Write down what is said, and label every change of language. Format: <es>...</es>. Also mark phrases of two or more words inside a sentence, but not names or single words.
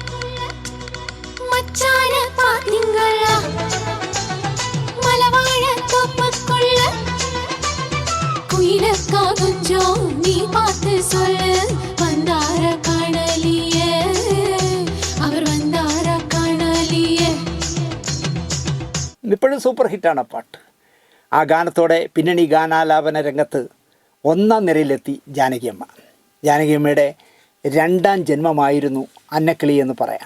<ta>மச்சான பாத்தீங்களா மலவாழ தோப்புக்குள்ள குயிலக்கா கொஞ்சம் நீ பார்த்து சொல்லு வந்தார காணலியே</ta> <ml>ഇപ്പോഴും സൂപ്പർ ഹിറ്റാണ് ആ പാട്ട്. ആ ഗാനത്തോടെ പിന്നണി ഗാനാലാപന രംഗത്ത് ഒന്നാം നിരയിലെത്തി ജാനകിയമ്മ. ജാനകിയമ്മയുടെ രണ്ടാം ജന്മമായിരുന്നു അന്നക്കിളി എന്ന് പറയാം.</ml>